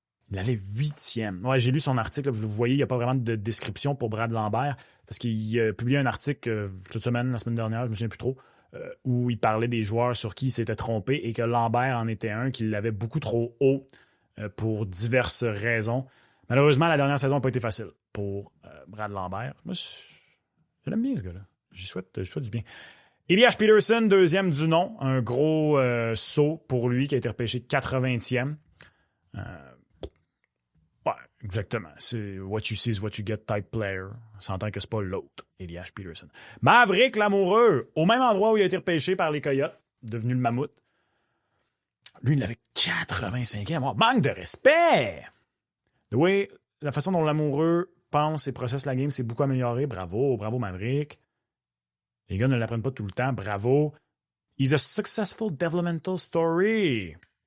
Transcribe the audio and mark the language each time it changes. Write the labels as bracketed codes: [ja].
[fr] Il l'avait 8e. Ouais, j'ai lu son article. Vous voyez, il n'y a pas vraiment de description pour Brad Lambert parce qu'il a publié un article cette semaine, la semaine dernière, je ne me souviens plus trop, où il parlait des joueurs sur qui il s'était trompé et que Lambert en était un, qu'il l'avait beaucoup trop haut pour diverses raisons. Malheureusement, la dernière saison n'a pas été facile pour Brad Lambert. Moi, je l'aime bien, ce gars-là. Je souhaite du bien. Elias Peterson, 2e du nom. Un gros saut pour lui qui a été repêché 80e. Exactement. [en] C'est what you see is what you get type player. [fr] On s'entend que c'est pas l'autre, Elias Peterson. Maverick l'amoureux, au même endroit où il a été repêché par les Coyotes, devenu le mammouth. Lui, il avait 85 ans. Manque de respect! Oui, la façon dont l'amoureux pense et processe la game s'est beaucoup amélioré. Bravo, bravo Maverick. Les gars ne l'apprennent pas tout le temps. Bravo. [en] He's a successful developmental story.